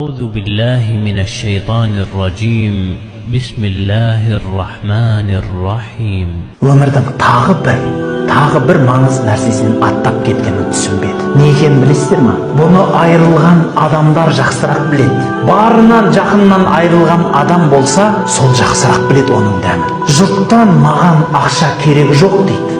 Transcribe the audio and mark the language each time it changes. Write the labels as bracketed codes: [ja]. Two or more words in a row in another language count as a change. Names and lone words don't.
[ar] أعوذ بالله من الشيطان الرجيم بسم الله الرحمن الرحيم. [kk] Өмірдің тағы бір маңызды нәрсесін аттап кеткенін түсінбеді. Не екенін білесіздер ме? Бұны айырылған адамдар жақсырақ біледі. Барынан жақыннан айырылған адам болса, сол жақсырақ біледі оның дәмін. Жұрттан маған ақша керегі жоқ дейді.